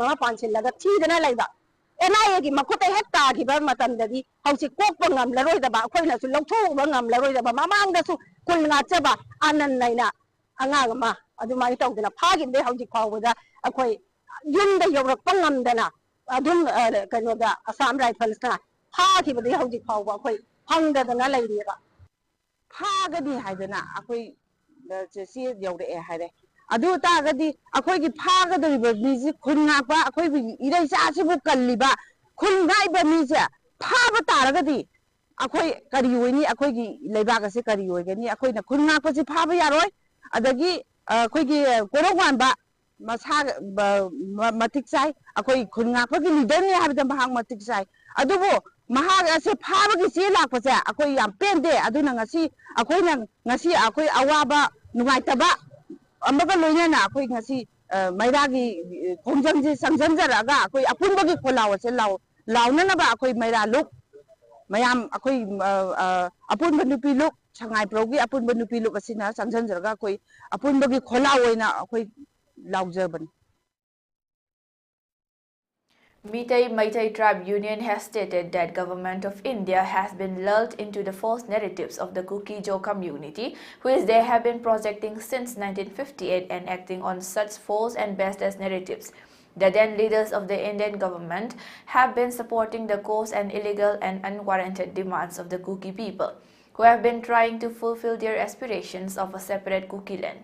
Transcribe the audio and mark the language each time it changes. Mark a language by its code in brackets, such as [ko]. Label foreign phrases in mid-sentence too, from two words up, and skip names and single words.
[mni] ama pansel laga thi dana laiba NIA gi makuta hekta gi ba matamdadi hausi kokpa ngamlaroi da ba khoina su longtho ba ngamlaroi da ba mamang su kulnga chaba anan naina angama adumai tawdana phagin de hauji khawda akhoi yunda yorakpa ngamdana adum kanoda Assam Rifles na phagi bade hauji khawba akhoi hangdana lairiba phagadi haidana akhoi se yawre haide adu ta gadi akoi gi pha ga dori ba mi ji khun nga ba akoi bi irai sa si bu kalli ba khun ngai ba mi je pha ba ta ra gadi akoi kari oi ni akoi gi leiba ga se kari oi ga ni akoi na khun nga pa si pha ba ya roi adagi akoi gi korong wan ba masa matik sai akoi khun nga pa gi leader ni ha ba mahang matik sai adu bo mahag ase pha ba gi si la pa sa akoi yam pen de adu na ngasi akoi awaba nungai ta ba amaga loina na akoi ngasi mairagi khongjang ji sangjam jaraga akoi apunbagi kholaw se launa na ba akoi maira luk mayam akoi apunba nupi luk sangai progi apunba nupi luk asina sangjam jaraga akoi apunbagi kholaw oina akoi laujban. [en] Meitei Tribe Union has stated that government of India has been lulled into the false narratives of the Kuki-Jo community, which they have been projecting since 1958 and acting on such false and baseless narratives. The then leaders of the Indian government have been supporting the coarse and illegal and unwarranted demands of the Kuki people, who have been trying to fulfill their aspirations of a separate Kuki land.